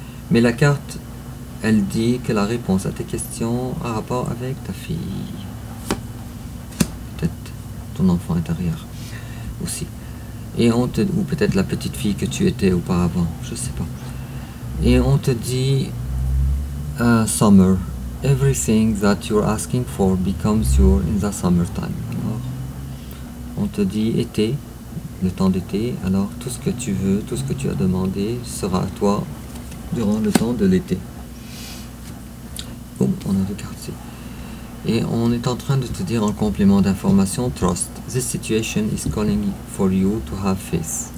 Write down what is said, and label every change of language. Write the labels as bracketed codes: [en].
[fr] Mais la carte, elle dit que la réponse à tes questions a rapport avec ta fille. Peut-être ton enfant intérieur aussi. Et ou peut-être la petite fille que tu étais auparavant, je sais pas. Et on te dit summer. [en] Everything that you're asking for becomes yours in the summertime. [fr] Alors, on te dit été, le temps d'été. Alors tout ce que tu veux, tout ce que tu as demandé sera à toi durant le temps de l'été. Bon, on a deux cartes ici. Et on est en train de te dire en complément d'information, trust. [en] This situation is calling for you to have faith.